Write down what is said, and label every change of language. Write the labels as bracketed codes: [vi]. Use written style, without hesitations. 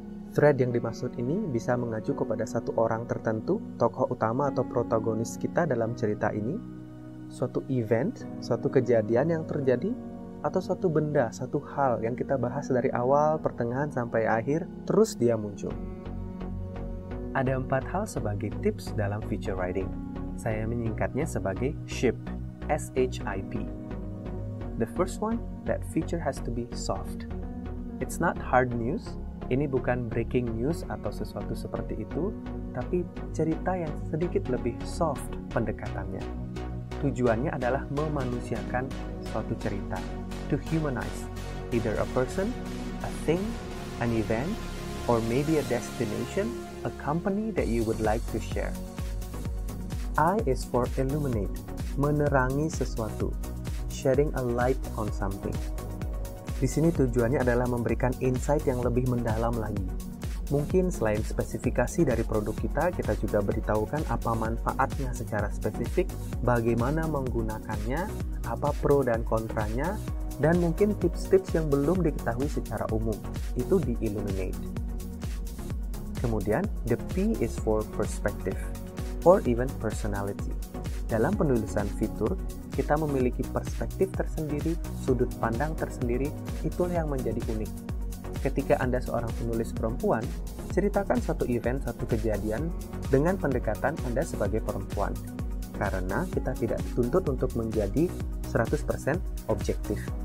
[id] Thread yang dimaksud ini bisa mengacu kepada satu orang tertentu, tokoh utama atau protagonis kita dalam cerita ini, suatu event, suatu kejadian yang terjadi, atau suatu benda, satu hal yang kita bahas dari awal, pertengahan, sampai akhir, terus dia muncul. Ada 4 hal sebagai tips dalam feature writing. Saya menyingkatnya sebagai SHIP, S-H-I-P. [en] The first one, that feature has to be soft. It's not hard news, [id] ini bukan breaking news atau sesuatu seperti itu, tapi cerita yang sedikit lebih soft pendekatannya. Tujuannya adalah memanusiakan suatu cerita, [en] to humanize either a person, a thing, an event, or maybe a destination, a company that you would like to share. I is for illuminate, [id] menerangi sesuatu, [en] shedding a light on something. [id] Di sini tujuannya adalah memberikan insight yang lebih mendalam lagi. Mungkin selain spesifikasi dari produk kita juga beritahukan apa manfaatnya secara spesifik, bagaimana menggunakannya, apa pro dan kontranya, dan mungkin tips-tips yang belum diketahui secara umum. Itu di-illuminate. [en] Kemudian, the P is for perspective, or even personality. [id] Dalam penulisan fitur, kita memiliki perspektif tersendiri, sudut pandang tersendiri, itulah yang menjadi unik. Ketika Anda seorang penulis perempuan, ceritakan satu event, satu kejadian dengan pendekatan Anda sebagai perempuan. Karena kita tidak dituntut untuk menjadi 100% objektif.